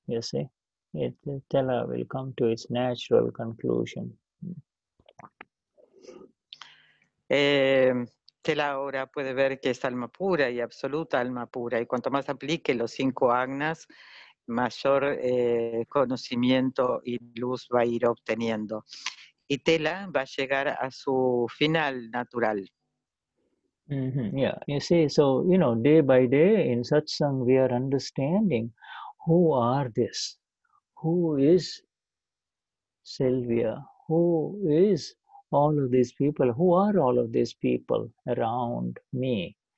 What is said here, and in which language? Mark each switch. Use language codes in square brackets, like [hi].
[en] You see, Tela will come to its natural conclusion. [es] Tela ahora puede ver que es alma pura y absoluta alma pura, y cuanto más aplique los 5 agnas, mayor conocimiento y luz va a ir obteniendo. Y Tela va a llegar a su final natural. [en] Yeah, you see, so, day by day in satsang we are understanding who are this, who is Sylvia, who is all of these people, who are all of these people around me.